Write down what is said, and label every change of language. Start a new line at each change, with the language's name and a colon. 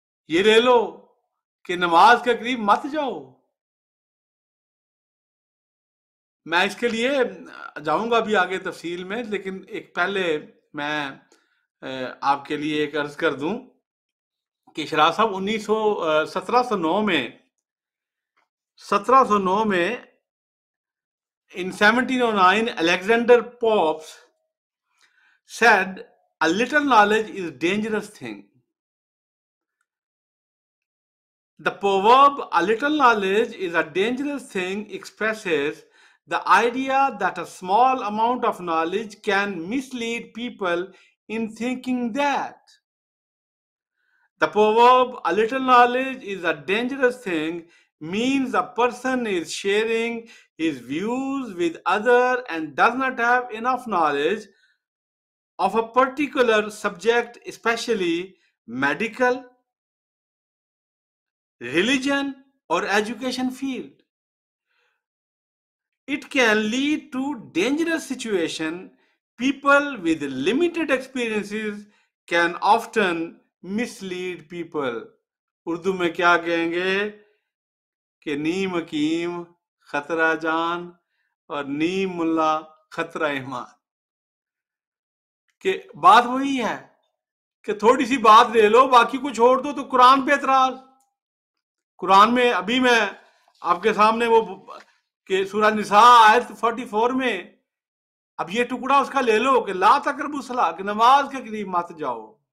Urdu: یہ لے لو کہ نماز کے قریب مت جاؤ۔ میں اس کے لیے جاؤں گا بھی آگے تفصیل میں، لیکن ایک پہلے میں آپ کے لیے ایک عرض کر دوں کہ شراز صاحب 1709 میں
English: in 1709 Alexander Pope said a little knowledge is a dangerous thing. The proverb a little knowledge is a dangerous thing expresses the idea that a small amount of knowledge can mislead people in thinking that the proverb a little knowledge is a dangerous thing means a person is sharing his views with others and does not have enough knowledge of a particular subject, especially medical, religion or education field. It can lead to dangerous situation. People with limited experiences can often mislead people.
Urdu: Urdu میں کیا کہیں گے کہ نیم حکیم خطرہ جان اور نیم ملا خطرہ ایمان، کہ بات وہی ہے کہ تھوڑی سی بات لے لو باقی کو چھوڑ دو۔ تو قرآن پہ اعتراض، قرآن میں ابھی میں آپ کے سامنے وہ کہ سورہ نساء آیت 44 میں اب یہ ٹکڑا اس کا لے لو کہ
Arabic: لا تقربوا الصلاۃ،
Urdu: کہ نماز کے قریب مت جاؤ،